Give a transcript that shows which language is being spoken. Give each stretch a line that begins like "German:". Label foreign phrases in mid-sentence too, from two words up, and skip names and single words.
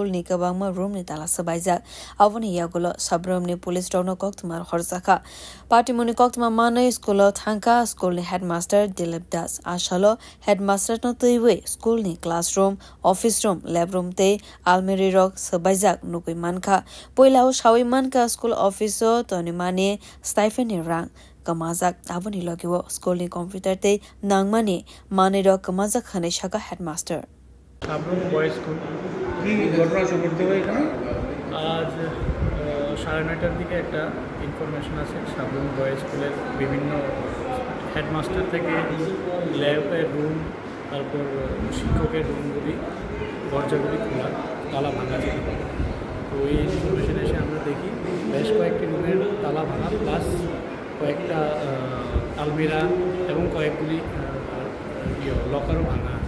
Kok Borok: ni kabangma room ni tala sabaijak avoni yagulo sabrum ni police rog no koktmar horjaka party muni koktma mane school thangka school ni headmaster Dilip Das ashalo headmaster no tuiwe school ni
English: classroom office room lab room
Kok Borok: te almeri rog sabaijak nugaiman kha poilao shawiman ka school office toni mane stipend rang kamazak avani lagiwo school ni computer te nangmani mane ro kamazak khane shaka headmaster
Bangla: sabrum boys school কি ঘটনা ঘটতে হয় এখানে আজ 9:30টার দিকে একটা ইনফরমেশন আছে sabrum boys স্কুলের বিভিন্ন হেডমাস্টার থেকে ল্যাবের রুম তারপর শিক্ষকের রুমগুলি দরজাগুলি খোলা তালা ভাঙা ছিল তো এই ইনফরমেশন এসে আমরা দেখি বেশ কয়েকটি রুমের তালা ভাঙা প্লাস কয়েকটা আলমিরা এবং কয়েকগুলি লকারও ভাঙা আছে